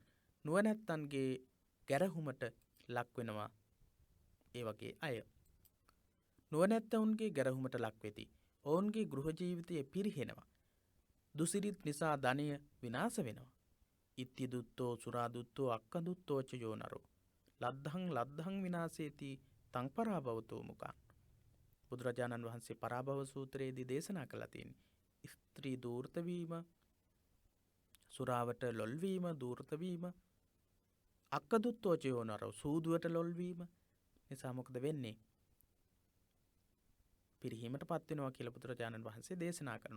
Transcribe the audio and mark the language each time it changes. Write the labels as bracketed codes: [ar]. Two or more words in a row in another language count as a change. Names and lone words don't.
[si] නුවණැත්තන්ගේ ගැරහුමට ලක් වෙනවා. ඒ වගේ අය නුවණැත්තන්ගේ ගැරහුමට ලක් වෙති. ඔවුන්ගේ ගෘහ ජීවිතය පිරිහෙනවා. දුසිරිත නිසා ධනය විනාශ වෙනවා. [pi] ඉත්ති දුත්තෝ, සුරා දුත්තෝ, අක්ක දුත්තෝ ච යෝනරෝ ලද්ධං විනාශේති තං පරාභවතෝ මුඛං. [si] බුදුරජාණන් වහන්සේ පරාභව සූත්‍රයේදී දේශනා කළා තියෙන්නේ ස්ත්‍රී දූර්ත වීම, සුරාවට ලොල් වීම, දූර්ත වීම, [pi] අක්ක දුත්තෝ ච යෝනරෝ [si] සූදුවට ලොල් වීම නිසා මොකද වෙන්නේ? පිරිහීමටපත් වෙනවා කියලා බුදුරජාණන් වහන්සේ දේශනා කරනවා.